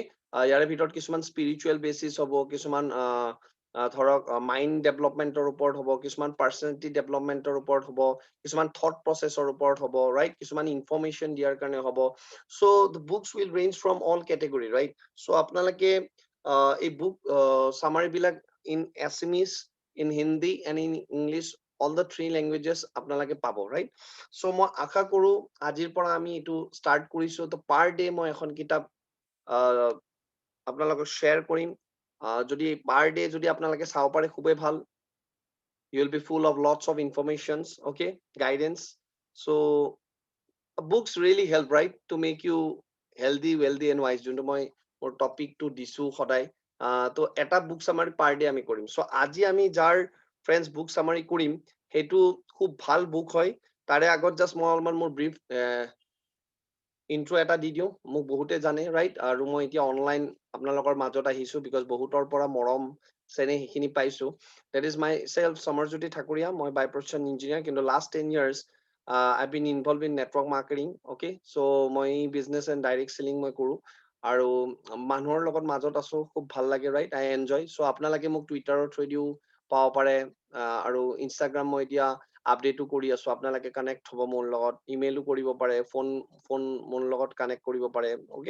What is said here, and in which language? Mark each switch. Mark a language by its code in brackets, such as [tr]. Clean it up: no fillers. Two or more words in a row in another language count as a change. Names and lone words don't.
[as] ইয়াৰে ভিতৰত কিছুমান স্পিৰিচুৱেল বেচিছ হ'ব, কিছুমান ধৰক মাইণ্ড ডেভেলপমেণ্টৰ ওপৰত হ'ব, কিছুমান পাৰ্চনেলিটি ডেভেলপমেণ্টৰ ওপৰত হ'ব, কিছুমান থট প্ৰচেছৰ ওপৰত হ'ব, ৰাইট? কিছুমান ইনফৰমেশ্যন দিয়াৰ কাৰণে হ'ব। [en] so the books will range from all category, right? [as] চ' আপোনালোকে এই [en] book summary [as] বিলাক [en] in Assamese, in Hindi and in English, all the 3 languages [as] আপোনালোকে পাব, [en] ৰাইট? [as] চ' মই আশা কৰো আজিৰ পৰা আমি এইটো ষ্টাৰ্ট কৰিছো, তো [en] per day [as] মই এখন কিতাপ আপোনালোকক শ্বেয়াৰ কৰিম। যদি [en] per day [as] যদি আপোনালোকে চাব পাৰে, খুবেই ভাল। [en] You will be full of lots of informations, okay, guidance. So books really help, right, to make you healthy, wealthy and wise, [as] যোনটো মই মোৰ টপিকটো দিছো সদায়। তো এটা [en] book summary per day [as] আমি কৰিম। চ' আজি আমি যাৰ [en] friends book summary [as] কৰিম, সেইটো খুব ভাল বুক হয়। তাৰে আগত জাষ্ট মই অলপমান মোৰ [en] brief intro [as] এটা দি দিওঁ। মোক বহুতে জানে, ৰাইট? আৰু মই এতিয়া অনলাইন আপোনালোকৰ মাজত আহিছো, বিকজ বহুতৰ পৰা মৰম চেনেহ সেইখিনি পাইছো। [en] that is my self, সমৰজ্যোতি ঠাকুৰীয়া। মই by profession engineer, কিন্তু লাষ্ট 10 years I've been involved in network marketing, okay? [as] So মই [en] business and direct selling [as] মই কৰো, আৰু মানুহৰ লগত মাজত আছো, খুব ভাল লাগে, ৰাইট? [en] I enjoy. [as] চ' আপোনালোকে মোক টুইটাৰৰ থ্ৰুদিও পাব পাৰে, আৰু ইনষ্টাগ্ৰাম মই এতিয়া আপডেটো কৰি আছো, আপোনালোকে কানেক্ট হ'ব মোৰ লগত, ইমেইলো কৰিব পাৰে, ফোন মোৰ লগত কানেক্ট কৰিব পাৰে, অ'কে?